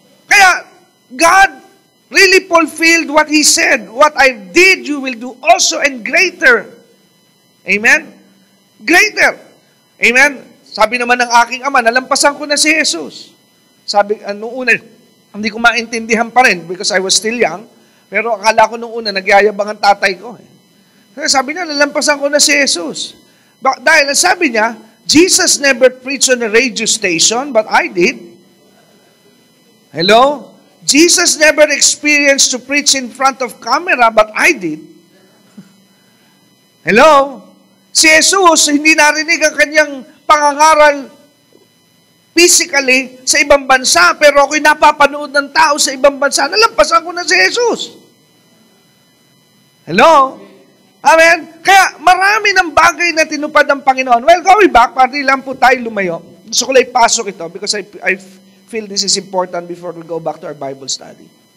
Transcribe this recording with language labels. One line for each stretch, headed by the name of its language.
English: Kaya, God really fulfilled what He said. What I did, you will do also and greater.
Filipino: Amen? Greater. Amen? Sabi naman ng aking ama, nalampasan ko na si Jesus. Sabi, noong una, hindi ko maintindihan pa rin
English: because I was still young.
Filipino: Pero akala ko noong una, nagyayabang ang tatay ko. Kaya sabi niya, nalampasan ko na si Jesus. Dahil sabi niya,
English: Jesus never preached on a radio station, but I did. Hello? Jesus never experienced to preach in front of camera, but I did. Hello?
Filipino: Si Jesus, hindi narinig ang kanyang pangangaral physically sa ibang bansa, pero ako'y napapanood ng tao sa ibang bansa. Nalampasan ko na si Jesus. Hello? Amen? Kaya marami ng bagay na tinupad ng Panginoon.
English: Well, going back,
Filipino: pati lang po tayo lumayo. Gusto ko lang ipasok ito
English: because I feel this is important before we go back to our Bible study.